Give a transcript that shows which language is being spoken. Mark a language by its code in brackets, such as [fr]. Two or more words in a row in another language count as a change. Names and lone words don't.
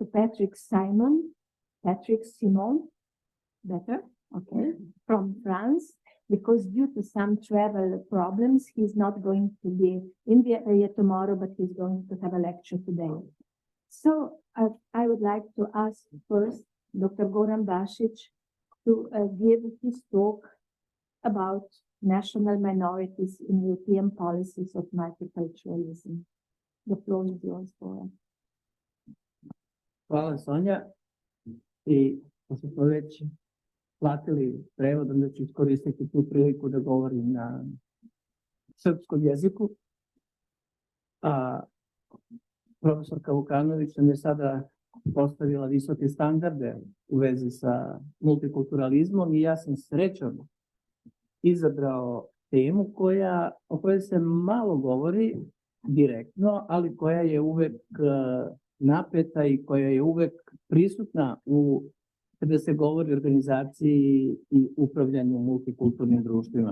[en] Patrick Simon, better, okay, from France, because due to some travel problems, he's not going to be in the area tomorrow, but he's going to have a lecture today. So I would like to ask first Dr. Goran Bašić to give his talk about national minorities in European policies of multiculturalism. The floor is yours, Goran. [sr] Hvala, Sonja. I pošto smo već platili prevod, onda ću iskoristiti tu priliku da govorim na srpskom jeziku. Profesorka Vukanović nam je sada postavila visoke standarde u vezi sa multikulturalizmom i ja sam srećom izabrao temu o kojoj se malo govori direktno, ali koja je uvek napeta i koja je uvek prisutna kada se govori o organizaciji i upravljanju multikulturnim društvima.